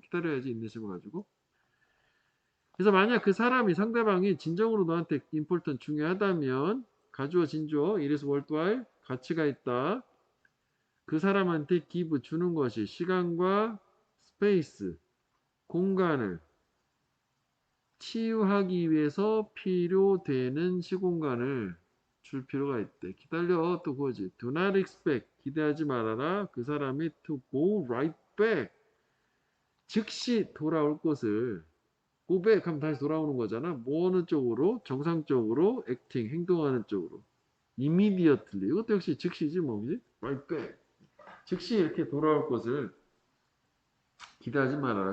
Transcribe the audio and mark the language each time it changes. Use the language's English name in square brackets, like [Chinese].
[Korean] 기다려야지 인내심을 가지고. 그래서 만약 그 사람이 상대방이 진정으로 너한테 important 중요하다면 가주어 진주어 [English] it is worthwhile [Korean] 가치가 있다. 그 사람한테 give 주는 것이 시간과 space 공간을 치유하기 위해서 필요되는 시공간을 줄 필요가 있대. 기다려. 또 그거지. [English] Do not expect. [Korean] 기대하지 말아라. 그 사람이 [English] to go right back. [Korean] 즉시 돌아올 것을 go back 하면 다시 돌아오는 거잖아. 뭐 어느 쪽으로? 정상적으로 acting, 행동하는 쪽으로. immediately. 이것도 역시 즉시지 뭐. 그지? [English] right back. [Korean] 즉시 이렇게 돌아올 것을 기대하지 말아라.